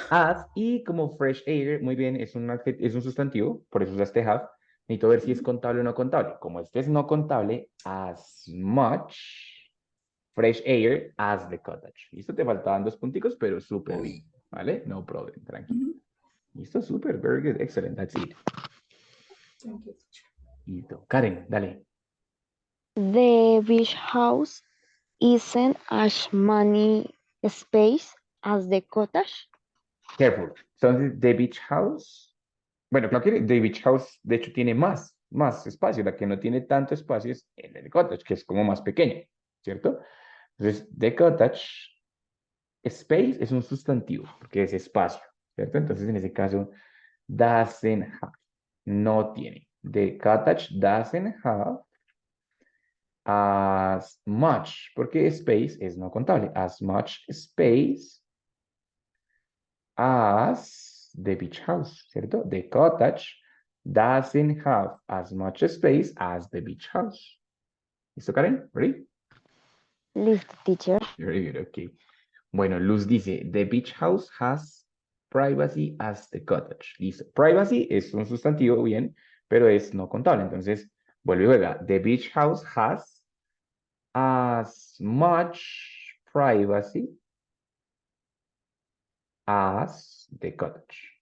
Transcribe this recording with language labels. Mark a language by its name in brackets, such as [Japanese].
[Spanish] as, y como fresh air, muy bien, es un sustantivo, por eso usaste have. Necesito ver si es contable o no contable. Como este es no contable, [English] as much fresh air as the cottage. [Spanish] Listo, te faltaban 2 punticos, pero súper bien, ¿vale? No problem, tranquilo. [English] Listo, súper, very good, excellent, that's it. Thank you. [Spanish] Listo. Karen, dale. [English] The beach house isn't as many space as the cottage. Careful. [Spanish] Entonces, the beach house, bueno, creo que the beach house, de hecho, tiene más espacio. La que no tiene tanto espacio es el cottage, que es como más pequeño, ¿cierto? Entonces, the cottage, space es un sustantivo, porque es espacio, ¿cierto? Entonces, en ese caso, [English] doesn't have, [Spanish] no tiene. [English] The cottage doesn't have as much, [Spanish] porque space es no contable, [English] as much space as the beach house, ¿cierto? The cottage doesn't have as much space as the beach house. [Spanish] ¿Listo, Karen? [English] Ready? [Spanish] Listo, teacher. [English] Very good, okay. Bueno, [Spanish] Luz dice, [English] the beach house has privacy as the cottage. [Spanish] Listo. Privacy es un sustantivo, bien, pero es no contable. Entonces, vuelve y juega. [English] The beach house has as much privacy as the cottage.